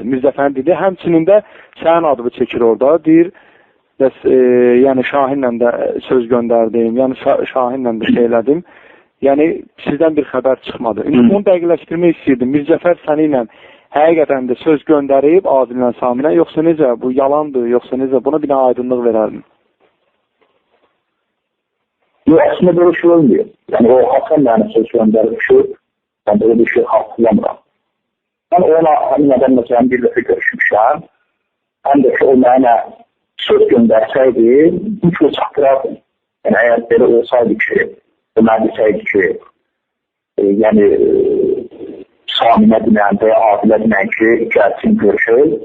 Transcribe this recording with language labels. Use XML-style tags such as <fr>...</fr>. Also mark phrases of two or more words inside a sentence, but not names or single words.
<az>Mirzəfərin dedi, həmçinin də sənin adını çəkir orada. Deyir, bəs, yəni Şahinlə də söz göndərdim, yəni Şahinlə də şey elədim. Yəni sizdən bir xəbər çıxmadı. Onu dəqiqləşdirmək istəyirdim. Mirzəfər səni ilə həqiqətən də söz göndərib Adillə Saminə, yoxsa necə? Bu yalandır, yoxsa necə? Buna bir aydınlıq verərdim. Yox,</az> <tr>aslında böyle şey olmuyor. Yani o Hasan yani söz gönderip ben böyle bir şey hatırlamıyorum. Ben ona hani neden mesela bir defa görüşmüşüm. Hem de ki o bana söz gönderseydi hiç o çaktırardım. Yani eğer böyle olsaydı ki, Ömer deseydi ki yani Samine dinen veya Adile dinen ki gelsin görüşelim.</tr>